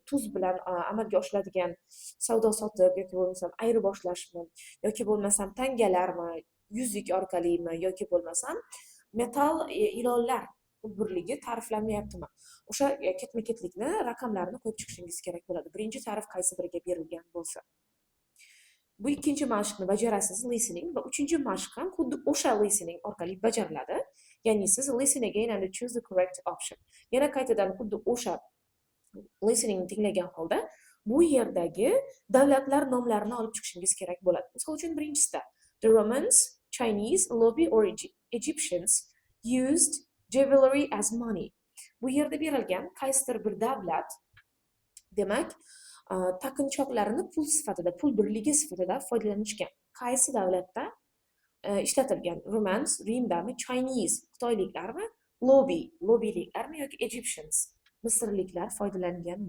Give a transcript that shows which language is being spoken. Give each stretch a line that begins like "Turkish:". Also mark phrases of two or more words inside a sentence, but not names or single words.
Uzbek: Tuz bilan amalga oshiradigan savdo sotiq yoki bo'lmasam ayirboshlashmi yoki bo'lmasam tangalarmi, yuzuk orqalimi yoki bo'lmasam metal ilonlar pul birligi ta'riflanmayaptimi? O'sha ketma-ketlikni raqamlarini qo'yib chiqishingiz kerak bo'ladi. Birinchi ta'rif qaysi biriga berilgan bo'lsa. Bu ikkinchi mashqni bajarasiz, listening, va uchinchi mashq ham xuddi o'sha listening orqali bajariladi. Ya'ni siz
English: listen again and choose the correct option.
Uzbek: Yana qaytadan xuddi o'sha listening tinglagan holda bu yerdagi davlatlar nomlarini olib chiqishingiz kerak bo'ladi. Misol uchun birinchisida
English: the Romans, Chinese, lobby or Egyptians used jewelry as money.
Uzbek: Bu yerda berilgan qaysidir bir davlat demak taqinchoqlarini pul sifatida, pul birligi sifatida foydalanishgan. Qaysi davlatda ishlatilgan? Romans, Rimdami, Chinese, Xitoyliklarmi, lobbyliklarmi yoki Egyptians, Misrliklar foydalanganmi?